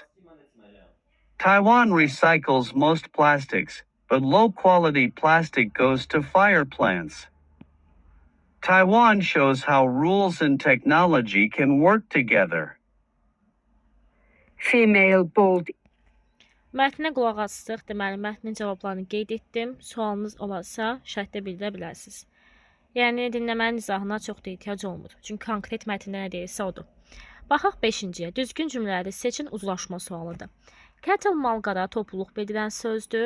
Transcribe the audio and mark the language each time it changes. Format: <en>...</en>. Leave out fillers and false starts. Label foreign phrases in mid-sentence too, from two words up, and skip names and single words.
<en>Taiwan recycles most plastics, but low-quality plastic goes to fire plants. Taiwan shows how rules and technology can work together. Female bold.</en> <az>Mətnə qulaq asdıq. Deməli, mətnin cavablarını qeyd etdim. Sualınız olarsa şərtdə bildirə bilərsiniz. Yəni, dinləmənin izahına çox da ehtiyac olmur. Çünki konkret mətndə nə deyirsə odur. Baxaq 5-ciyə. Düzgün cümlələri seçin uzlaşma sualıdır. Cattle malqara topluluq bildirən sözdür.</az>